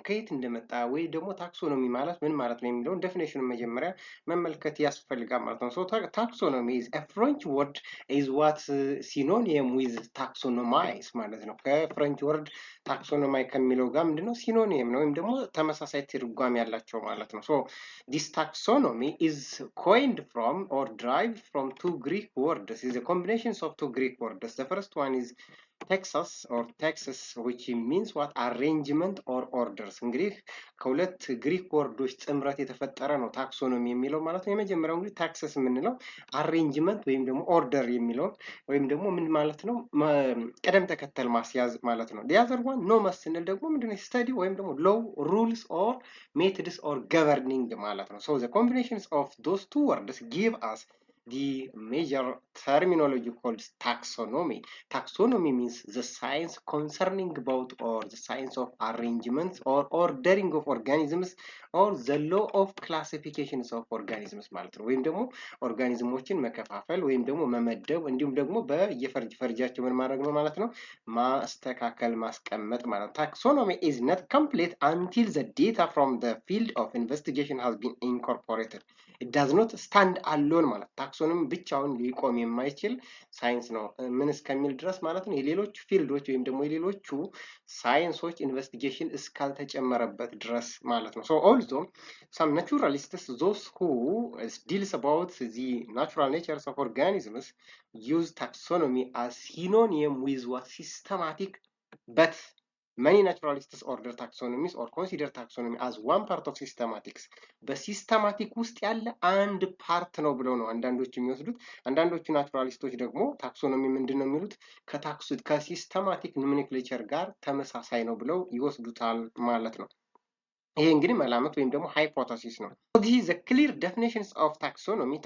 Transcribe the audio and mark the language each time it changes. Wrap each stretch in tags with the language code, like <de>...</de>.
<am>ከየት እንደመጣ ወይ ደግሞ ታክሶኖሚ ማለት ምን ማለት ነው የሚለውን ዴፊኒሽኑን መጀመሪያ መመልከት ያስፈልጋል ማለት ነው።</am> <en>So taxonomy is a French word is what synonym with taxonomize</en> <am>ማለት ነው። ከፍሬንች ወርድ ታክሶኖማይ ከሚለው ጋር ምንድነው ሲኖኒየም ነው ወይም ደግሞ ተመሳሳይ ትርጓሜ ያላቸው ማለት ነው።</am> <en>So this taxonomy is coined from or derived from two Greek words. Is a combination of two Greek words. The first one is Texas or Texas, which means what arrangement or orders.</en> <am>እንግዲህ ከሁለት ግሪክ ወርዶች ጥምረት የተፈጠረ ነው ታክሶኖሚ የሚለው ማለት ነው። የመጀመሪያው እንግዲህ ታክሰስ የምንለው አሬንጅመንት ወይም ደግሞ ኦርደር የሚለው ወይም ደግሞ ምን ማለት ነው ቅደም ተከተል ማስያዝ ማለት ነው።</am> <en>the other one</en> <am>ኖመስ ስንል ደግሞ ምንድነው ስተዲ ወይም ደግሞ ሎው ሩልስ ኦር ሜቶድስ ኦር ገቨርኒንግ ማለት ነው።</am> <en>so the combinations of those two words give us the major terminology called taxonomy. Taxonomy means the science concerning about or the science of arrangements or ordering of organisms or the law of classifications of organisms</en> <am>ማለት ነው። ወይም ደግሞ ኦርጋኒዝሞችን መከፋፈል ወይም ደግሞ መመደብ እንዲሁም ደግሞ በየፈርጃቸው ምን ማድረግ ነው ማለት ነው ማስተካከል ማስቀመጥ ማለት ነው።</am> <en>Taxonomy is not complete until the data from the field of investigation has been incorporated. It does not stand alone</en> <am>ማለት ታክሶኖሚ ብቻውን ሊቆም የማይችል ሳይንስ ነው ምን እስከሚል ድረስ ማለት ነው የሌሎች ፊልዶች ወይም ደግሞ የሌሎቹ ሳይንሶች ኢንቨስቲጌሽን እስካልተጨመረበት ድረስ ማለት ነው።</am> <en>so also some naturalists those who deals about the natural natures of organisms use taxonomy as synonym with what systematic but many naturalists order taxonomies or consider taxonomy as one part of systematics.</en> <am>በሲስተማቲክ ውስጥ ያለ አንድ ፓርት ነው ብለው ነው አንዳንዶች የሚወስዱት። አንዳንዶቹ ናቹራሊስቶች ደግሞ ታክሶኖሚ ምንድን ነው የሚሉት ከሲስተማቲክ ኖሜንክሌቸር ጋር ተመሳሳይ ነው ብለው ይወስዱታል ማለት ነው። ይሄ እንግዲህ መላምት ወይም ደግሞ ሃይፖቴሲስ ነው።</am> <en>This is the clear definitions of taxonomy.</en>